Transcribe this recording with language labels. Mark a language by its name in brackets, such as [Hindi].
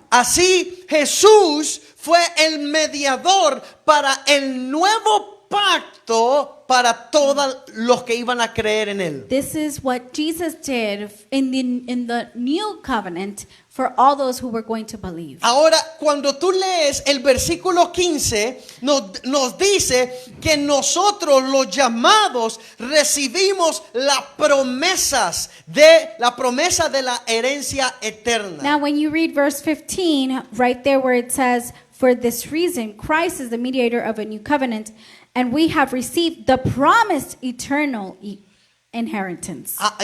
[Spanish] Así Jesús fue el mediador para el nuevo pacto para todos los que iban a creer en él. [English] This is what Jesus did in the new covenant for all those who were going to believe. [Spanish] Ahora, cuando tú lees el versículo 15, nos dice que nosotros los llamados recibimos la promesa de la herencia eterna. [English] Now, when you read verse 15, right there where it says, "For this reason, Christ is the mediator of a new covenant, and we have received the promised eternal inheritance."